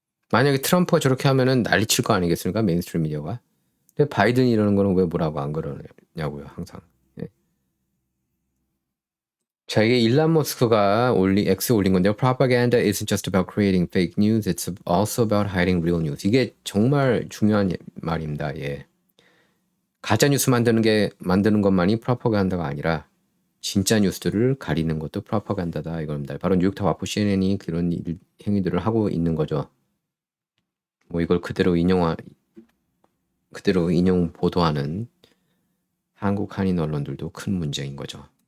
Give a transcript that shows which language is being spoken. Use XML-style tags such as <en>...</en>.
<ko>만약에 트럼프가 저렇게 하면은 난리칠 거 아니겠습니까? 메인스트림 미디어가. 근데 바이든이 이러는 거는 왜 뭐라고 안 그러냐고요, 항상. 예. 자, 이게 일란 머스크가 X 올린 건데요.</ko> <en>Propaganda isn't just about creating fake news, it's also about hiding real news.</en> <ko>이게 정말 중요한 말입니다. 예. 가짜 뉴스 만드는 것만이 프로파간다가 아니라 진짜 뉴스들을 가리는 것도 프로파간다다 이겁니다. 바로 뉴욕타임 와포 CNN이 그런 행위들을 하고 있는 거죠. 뭐 이걸 그대로 인용 보도하는 한국 한인 언론들도 큰 문제인 거죠.</ko>